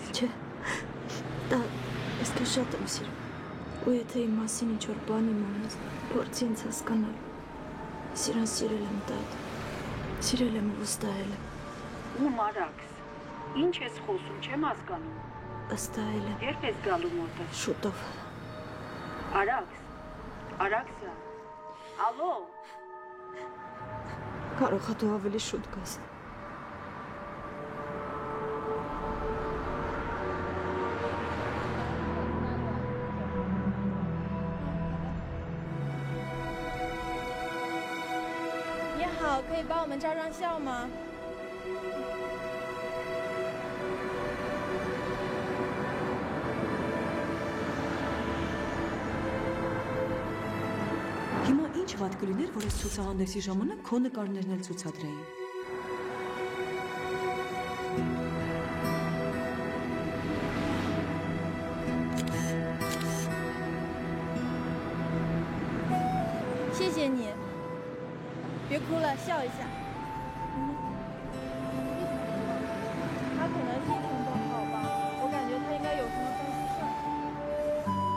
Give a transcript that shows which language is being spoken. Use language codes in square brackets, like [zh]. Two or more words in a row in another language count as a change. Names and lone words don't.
[hy] Չէ, դա այսքան շատ եմ սիրում, ու եթե իմ մասին ինչ-որ բան իմանաս, փորձի ինձ հասկանալ, սիրան սիրել եմ տատ, սիրել եմ ու վստահել եմ։ Ում Արաքս, ինչ ես խոսում, չեմ հասկանում։ Վստահել եմ։ Երբ ես գալու մոտը։ Շուտով։ Արաքս, Արաքսա, ալո։ Կարող է դու ավելի շուտ գաս։ [zh] 你好，可以帮我们照张相吗？ [hy] Հիմա ինչ վատ կլիներ, որ այս ցուցահանդեսի ժամանակ քո նկարներն էլ ցուցադրեին։ [zh] 谢谢你，别哭了，笑一下。他可能心情不好吧，我感觉他应该有什么东西事儿。